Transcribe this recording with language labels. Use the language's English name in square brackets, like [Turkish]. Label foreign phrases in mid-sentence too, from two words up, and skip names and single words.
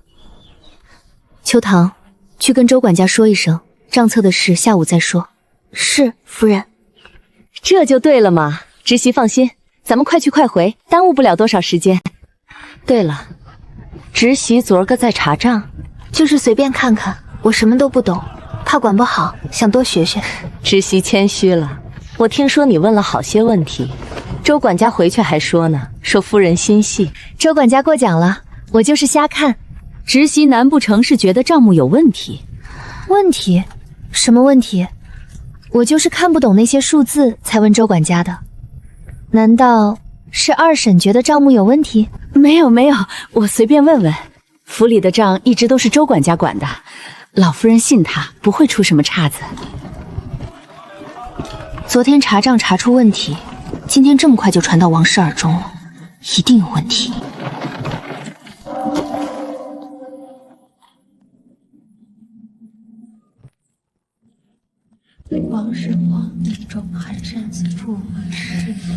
[Chinese] 秋棠，去跟周管家說一聲，賬冊的事下午再說。是，夫人。這就對了嘛，侄媳放心，咱們快去快回，耽誤不了多少時間。对了，侄媳昨兒個在查賬，就是隨便看看，我什麼都不懂，怕管不好，想多學學。侄媳謙虛了，我聽說你問了好些問題，周管家回去還說呢，說夫人心細。周管家過獎了，我就是瞎看。侄媳難不成是覺得賬目有問題？問題？什麼問題？我就是看不懂那些數字才問周管家的。難道是二嬸覺得賬目有問題？沒有沒有，我隨便問問。府里的賬一直都是周管家管的，老夫人信他，不会出什麼岔子。昨天查賬查出問題，今天這麼快就傳到王氏耳中了，一定有問題。王氏皇帝中寒山寺父是